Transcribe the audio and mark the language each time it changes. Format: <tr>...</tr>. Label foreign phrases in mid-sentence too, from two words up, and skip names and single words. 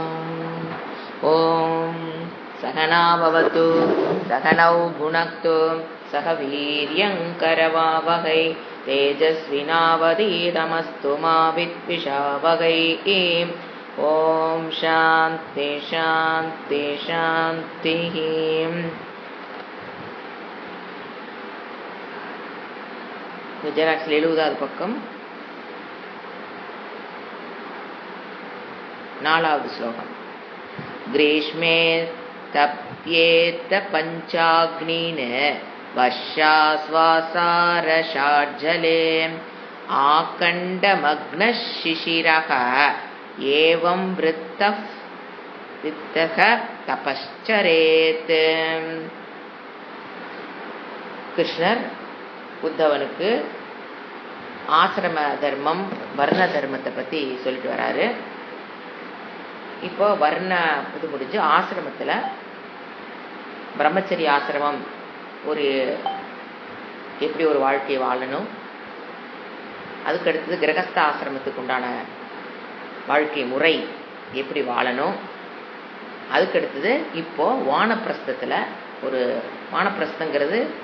<sa>ॐ सहना भवतु सहनौ भुनक्तु सह वीर्यङ्करवावहै तेजस्विनावधीतमस्तु मा विद्विषावहै। ॐ शान्ति शान्ति शान्तिः।</sa> <ta>குஜராத்தில் 70வது பக்கம் 4வது ஸ்லோகம்.</ta> <sa>ग्रीष्मे तप्येत पञ्चाग्निन वर्षाश्वासारषाज्जले आकण्डमग्नः शिशिरः एवं वृत्तः तपश्चरेत्.</sa> <ta>கிருஷ்ணர் உத்தவனுக்கு ஆசிரம தர்மம் வர்ண தர்மத்தை பற்றி சொல்லிட்டு வராரு. இப்போ வர்ண இது முடிஞ்சு ஆசிரமத்தில் பிரம்மச்சரிய ஆசிரமம் எப்படி ஒரு வாழ்க்கையை வாழணும், அதுக்கடுத்தது கிரகஸ்த ஆசிரமத்துக்கு உண்டான வாழ்க்கை முறை எப்படி வாழணும், அதுக்கடுத்தது இப்போ வானப்பிரஸ்தத்தில் வானப்பிரஸ்தங்கிறது</ta>